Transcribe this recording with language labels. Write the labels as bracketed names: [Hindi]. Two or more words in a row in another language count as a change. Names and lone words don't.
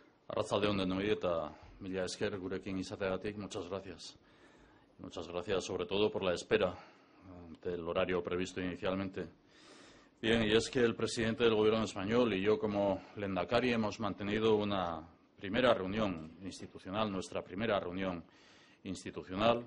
[Basque] Arratsalde on denoi eta mila esker gurekin izateagatik, [Spanish] muchas gracias. Muchas gracias sobre todo por la espera del horario previsto inicialmente. Bien, y es que el presidente del Gobierno español y yo como lehendakari hemos mantenido una primera reunión institucional, nuestra primera reunión institucional.